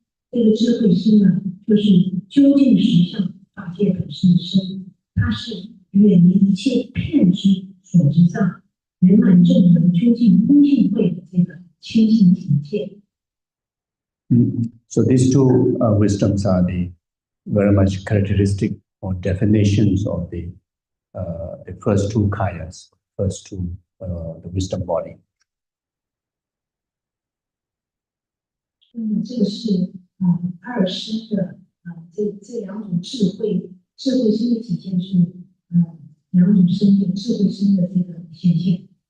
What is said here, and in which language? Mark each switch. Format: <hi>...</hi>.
<zh>这个智慧身呢，就是究竟实相法界本身的身，它是远离一切骗知所知障，圆满正能究竟空性慧的这个清净境界。</zh> <en>So these two wisdoms are the very much characteristic or definitions of the first two kayas, first two the wisdom body.</en> <zh>这个是二身的这两种智慧身的体现是两种身的智慧身的这个显现。</zh>